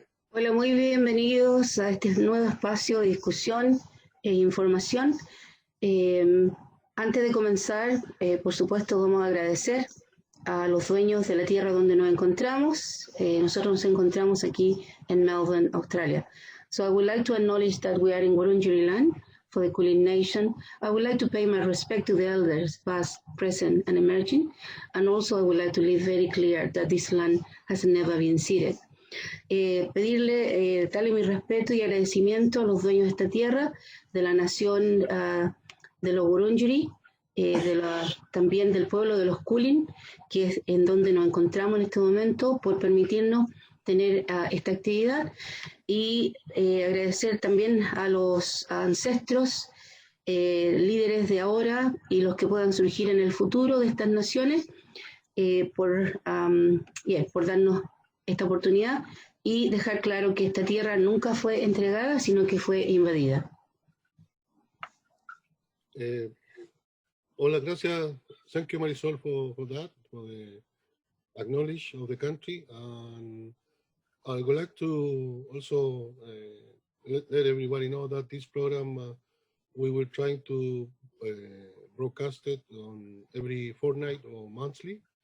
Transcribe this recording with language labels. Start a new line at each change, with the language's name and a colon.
Spanish: Hola, muy bienvenidos a este nuevo espacio de discusión e información. Antes de comenzar, por supuesto, vamos a agradecer a los dueños de la tierra donde nos encontramos. Nosotros nos encontramos aquí en Melbourne, Australia.
English: So I would like to acknowledge that we are in Wurundjeri land for the Kulin Nation. I would like to pay my respect to the elders, past, present, and emerging. And also I would like to leave very clear that this land has never been ceded.
Spanish: Darle mi respeto y agradecimiento a los dueños de esta tierra, de la nación de los Wurundjeri, también del pueblo de los Kulin, que es en donde nos encontramos en este momento, por permitirnos tener esta actividad, y agradecer también a los ancestros, líderes de ahora y los que puedan surgir en el futuro de estas naciones, por darnos esta oportunidad y dejar claro que esta tierra nunca fue entregada, sino que fue invadida. Hola, gracias.
English: Thank you, Marisol, for that, for the acknowledge of the country. And I would like to also let everybody know that this program, we will try to broadcast it on every fortnight or monthly.